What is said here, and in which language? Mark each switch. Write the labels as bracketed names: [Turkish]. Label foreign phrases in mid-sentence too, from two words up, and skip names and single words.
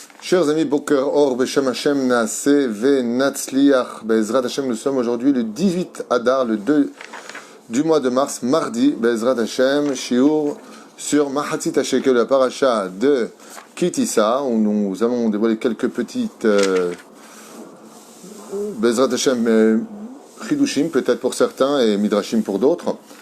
[French] Chers amis, [Hebrew] בוקר אור, בשם השם, נעשה, ונצליח, בעזרת השם, [French] nous sommes aujourd'hui le 18 Adar, le 2 du mois de mars, mardi, [Hebrew] בעזרת השם, [French] Shiur sur [Hebrew] מחצית השקל, [French] la paracha de Kitissa, où nous allons dévoiler quelques petites [Hebrew] בעזרת השם, חידושים, [French] peut-être pour certains, et Midrashim pour d'autres.